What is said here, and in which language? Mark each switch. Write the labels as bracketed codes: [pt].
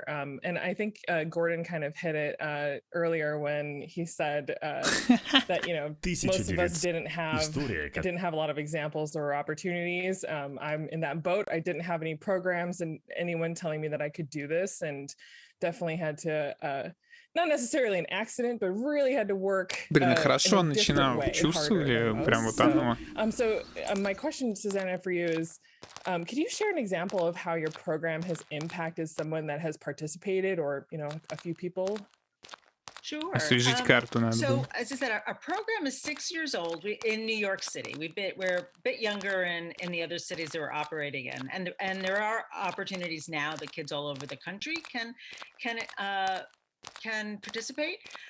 [en] And I think Gordon kind of hit it earlier when he said that, you know, most of us didn't have a lot of examples or opportunities. I'm in that boat. I didn't have any programs and anyone telling me that I could do this, and definitely had to not necessarily an accident, but really had to work. [ru] Блин, хорошо начинал. Чувствовали прям вот оно. [en] So my question, Susanna, for you is, could you share an example of how your program has impacted someone that has participated, or, you know, a few people? Sure. [ru] Освежить карту надо. [en] So, as I said, our program is 6 years old in New York City. We're a bit younger in the other cities that we're operating in, and there are opportunities now that kids all over the country can participate.